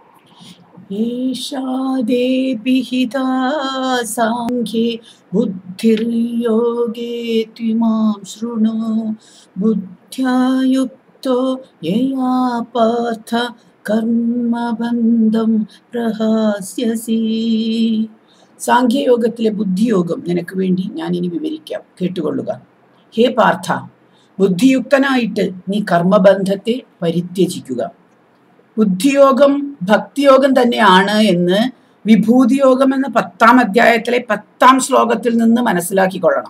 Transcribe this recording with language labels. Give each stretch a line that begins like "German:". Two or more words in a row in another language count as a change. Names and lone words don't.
Sanskrit: ईशा देभिहिता साङ्ख्ये बुद्धिर्योगे त्विमां शृणु बुद्ध्या युक्तो यया पार्थ കർമ്മബന്ധം പ്രഹാസ്യസി.
Malayalam: സാഖ്യയോഗത്തിലെ ബുദ്ധിയോഗം നിനക്ക് വേണ്ടി ഞാൻ ഇനി വിവരിക്കാം, കേട്ടുകൊള്ളുക. ഹേ പാർത്ഥ, ബുദ്ധിയുക്തനായിട്ട് നീ കർമ്മബന്ധത്തെ പരിത്യജിക്കുക. ബുദ്ധിയോഗം ഭക്തിയോഗം തന്നെയാണ് എന്ന് വിഭൂതിയോഗം എന്ന 10ാം അധ്യായത്തിലെ 10ാം ശ്ലോകത്തിൽ നിന്ന് മനസ്സിലാക്കിക്കൊള്ളണം.